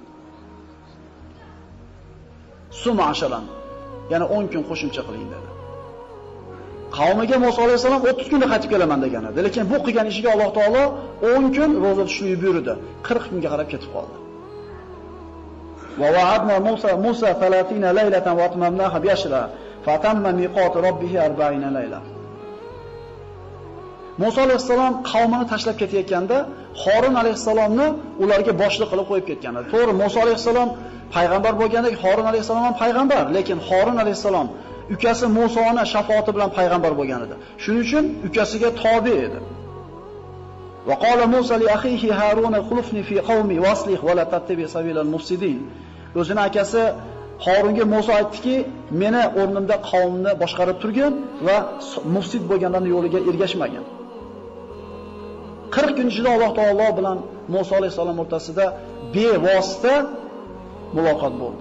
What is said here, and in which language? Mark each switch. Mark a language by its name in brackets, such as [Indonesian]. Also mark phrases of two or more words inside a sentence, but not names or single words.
[Uzbek] Suma ashalan, ya'ni 10 kun qo'shimcha qiling dedi. Qavmiga Musa alayhisalom 30 kunda qaytib kelaman degan edi. Lekin bu qilgan ishiga Alloh taolo 10 kun roza tutishni buyurdi. 40 kunga qarab ketib qoldi. [Arabic] وواعدنا موسى ثلاثين ليلة وأتممناها بعشر فتم ميقات ربه أربعين ليلة. [Uzbek] Musa alayhisalom qavmini tashlab ketayotganda Xorin alayhisalomni ularga boshliq qilib qo'yib ketgan edi. To'g'ri, Musa alayhisalom payg'ambar bo'lgandek Xorin alayhisalom ham payg'ambar, lekin Xorin alayhisalom ukasi Musoni shafoati bilan payg'ambar bo'lgan edi. Shuning uchun ukasiga tobe edi. [Arabic] وقال موسى لأخيه هارون اخلفني في قومي وأصلح ولا تتبع سبيل المفسدين. [Uzbek] O'zining akasi Harunga Musa aytdiki, meni o'rnimda qavmni boshqarib turgin va mufsid bo'lganlarning yo'liga ergashmagan. 40 kun ichida Alloh taolo bilan Musa alayhisalom o'rtasida bevosita muloqot bo'ldi.